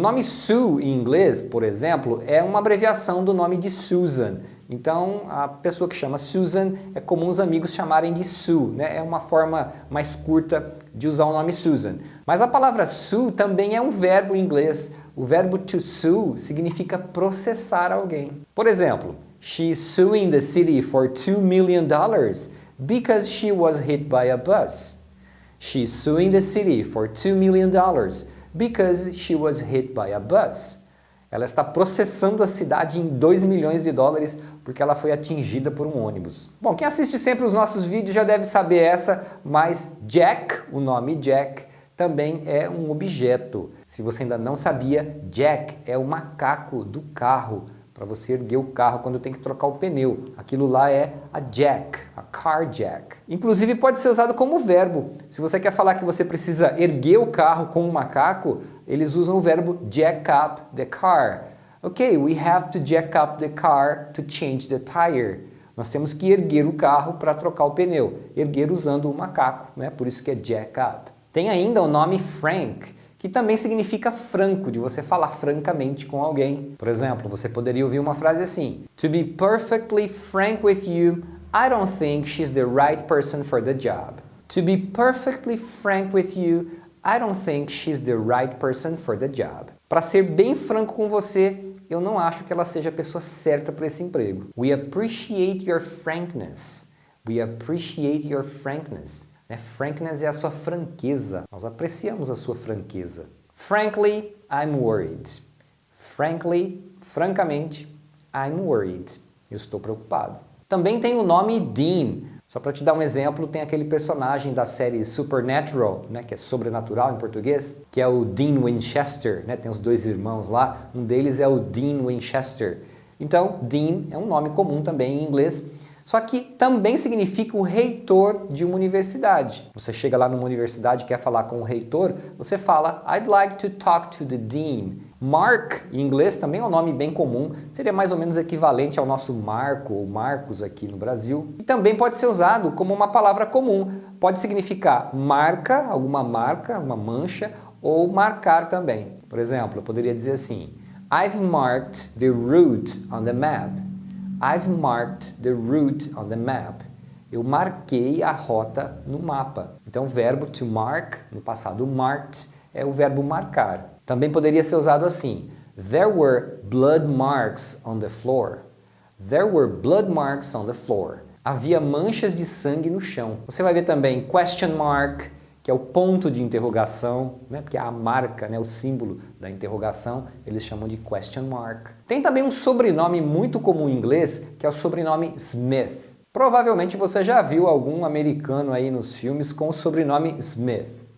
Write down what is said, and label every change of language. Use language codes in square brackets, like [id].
[pt] O nome Sue em inglês, por exemplo, é uma abreviação do nome de Susan. Então, a pessoa que chama Susan é comum os amigos chamarem de Sue, né? É uma forma mais curta de usar o nome Susan. Mas a palavra sue também é um verbo em inglês. O verbo to sue significa processar alguém. Por exemplo, [en] she's suing the city for $2 million because she was hit by a bus. She's suing the city for $2 million because she was hit by a bus. [pt] Ela está processando a cidade em $2 milhões porque ela foi atingida por um ônibus. Bom, quem assiste sempre os nossos vídeos já deve saber essa, mas Jack, o nome Jack, também é um objeto. Se você ainda não sabia, Jack é o macaco do carro, para você erguer o carro quando tem que trocar o pneu. Aquilo lá é a jack, a car jack. Inclusive pode ser usado como verbo. Se você quer falar que você precisa erguer o carro com um macaco, eles usam o verbo [en] jack up the car. Ok, we have to jack up the car to change the tire. [pt] Nós temos que erguer o carro para trocar o pneu. Erguer usando o macaco, né? Por isso que é jack up. Tem ainda o nome Frank, que também significa franco, de você falar francamente com alguém. Por exemplo, você poderia ouvir uma frase assim: [en] To be perfectly frank with you, I don't think she's the right person for the job. To be perfectly frank with you, I don't think she's the right person for the job. [pt] Para ser bem franco com você, eu não acho que ela seja a pessoa certa para esse emprego. [en] We appreciate your frankness. We appreciate your frankness. [pt] Frankness é a sua franqueza. Nós apreciamos a sua franqueza. [en] Frankly, I'm worried. Frankly, [pt] francamente, [en] I'm worried. [pt] Eu estou preocupado. Também tem o nome Dean. Só para te dar um exemplo, tem aquele personagem da série Supernatural, que é sobrenatural em português, que é o Dean Winchester, Tem os dois irmãos lá, um deles é o Dean Winchester. Então, Dean é um nome comum também em inglês, só que também significa o reitor de uma universidade. Você chega lá numa universidade e quer falar com o reitor, você fala [en] I'd like to talk to the dean. [pt] Mark, em inglês, também é um nome bem comum, seria mais ou menos equivalente ao nosso Marco ou Marcos aqui no Brasil. E também pode ser usado como uma palavra comum. Pode significar marca, alguma marca, uma mancha, ou marcar também. Por exemplo, eu poderia dizer assim, [en] I've marked the route on the map. I've marked the route on the map. [pt] Eu marquei a rota no mapa. Então o verbo to mark, no passado marked, é o verbo marcar. Também poderia ser usado assim. [en] There were blood marks on the floor. There were blood marks on the floor. [pt] Havia manchas de sangue no chão. Você vai ver também question mark, que é o ponto de interrogação, porque é a marca, o símbolo da interrogação, eles chamam de question mark. Tem também um sobrenome muito comum em inglês, que é o sobrenome Smith. Provavelmente você já viu algum americano aí nos filmes com o sobrenome Smith.